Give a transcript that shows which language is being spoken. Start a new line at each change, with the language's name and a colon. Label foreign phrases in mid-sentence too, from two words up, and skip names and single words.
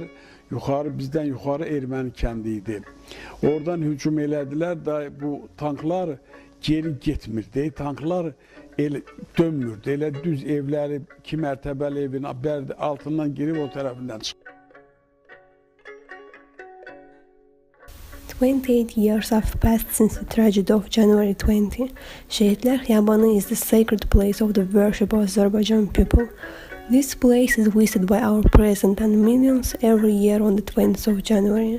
Azerbaijani: Bizdən yuxarı erməni kəndi idi. Oradan hücum elədilər da bu tanklar geri getmirdi. Tanklar dönmürdü. Elə düz evləri, 2 mərtəbəli evin altından girib o tərəfindən çıxdı.
English: 28 years have passed since the tragedy of January 20. Şehitler Xiyabanı is the sacred place of the worship of Azerbaijan people. This place is visited by our president and millions every year on the 20th of January.